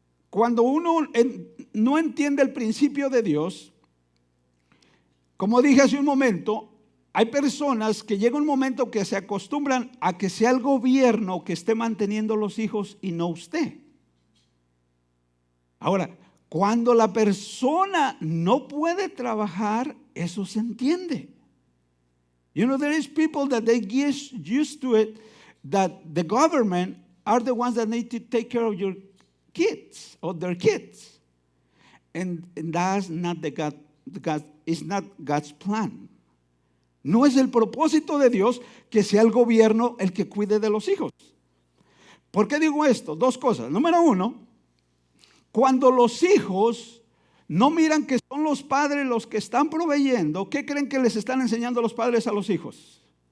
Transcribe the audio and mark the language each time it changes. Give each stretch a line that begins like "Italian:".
Spanish: cuando uno no entiende el principio de Dios, como dije hace un momento, hay personas que llega un momento que se acostumbran a que sea el gobierno que esté manteniendo los hijos y no usted. Ahora, cuando la persona no puede trabajar, eso se entiende.
English: You know, there is people that they get used to it, that the government are the ones that need to take care of your kids or their kids. And that's not it's not God's plan.
Spanish: No es el propósito de Dios que sea el gobierno el que cuide de los hijos. ¿Por qué digo esto? Dos cosas. Número uno, cuando los hijos no miran que son los padres los que están proveyendo, ¿qué creen que les están enseñando los padres a los hijos?